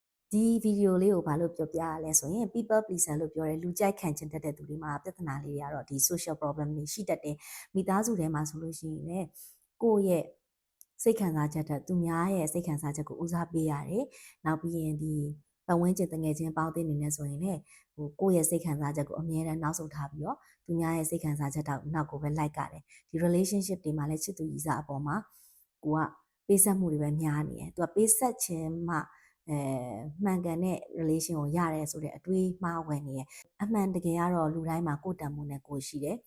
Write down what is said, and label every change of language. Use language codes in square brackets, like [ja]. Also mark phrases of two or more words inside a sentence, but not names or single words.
[my] ဒီဗီဒီယိုလေးကိုဘာလို့ပြောပြရလဲဆိုရင် [en] people pleaser [my] လို့ပြောတဲ့လူကြိုက်ခံချင်တတ်တဲ့သူတွေမှာပြဿနာလေးတွေကတော့ဒီ [en] social problem [my] တွေရှိတတ်တယ်မိသားစုထဲမှာဆိုလို့ရှိရင်လည်းကိုယ့်ရဲ့စိတ်ခံစားချက်တဲ့သူများရဲ့စိတ်ခံစားချက်ကိုဦးစားပေးရတယ်နောက်ပြီးရင်ဒီပတ်ဝန်းကျင်တငယ်ချင်းပေါင်းတင်နေနေဆိုရင်လည်းကိုယ့်ရဲ့စိတ်ခံစားချက်ကိုအမြဲတမ်းနောက်ဆုတ်ထား ပြီးတော့သူများရဲ့စိတ်ခံစားချက်တော့နောက်ကိုပဲလိုက်ကြတယ်ဒီ relationship တွေမှာလည်းချစ်သူကြီးစားအပေါ်မှာကိုကပေးဆက်မှုတွေပဲများနေတယ်သူကပေးဆက်ခြင်းမှမှန်ကန်တဲ့ relation ကိုရတယ်ဆိုတဲ့အတွေးမှားဝင်နေရအမှန်တကယ်ကတော့လူတိုင်းမှာကိုယ်တန်မှုနဲ့ကိုယ်ရှိတယ်